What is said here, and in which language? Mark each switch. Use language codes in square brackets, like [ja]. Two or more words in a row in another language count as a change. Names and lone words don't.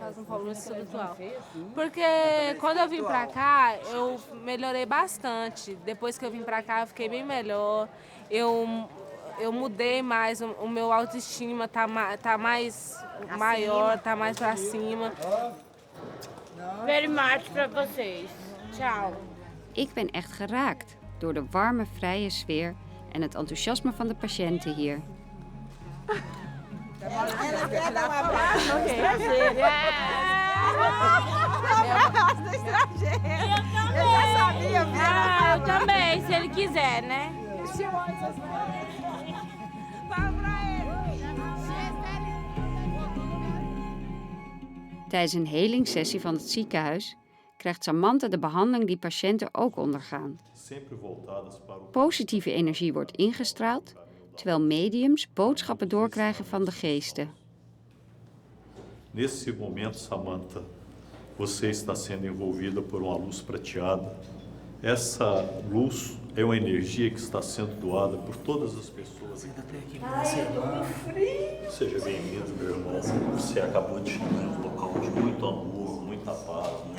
[pt] Um problema espiritual. Porque quando eu vim pra cá, eu melhorei bastante. Depois que eu vim pra cá, eu fiquei bem melhor. Eu mudei mais, o meu autoestima tá mais maior, tá mais pra cima. [en] Very much [pt] pra vocês. Tchau. [nl] Ik ben echt geraakt door de warme, vrije sfeer en het enthousiasme van de patiënten hier. [pt] Ela quer dar um abraço no estrangeiro. Eu já sabia. Eu também, se ele quiser, né? [nl] Tijdens een helingssessie van het ziekenhuis krijgt Samantha de behandeling die patiënten ook ondergaan. Positieve energie wordt ingestraald, terwijl mediums boodschappen doorkrijgen van de geesten. [pt] Nesse momento, Samantha, você está sendo envolvida por uma luz prateada. Essa luz é uma energia que está sendo doada por todas as pessoas. Ai, eu tô com frio. Seja bem-vindo, meu irmão. Você acabou de chegar em um local de muito amor, muita paz, muita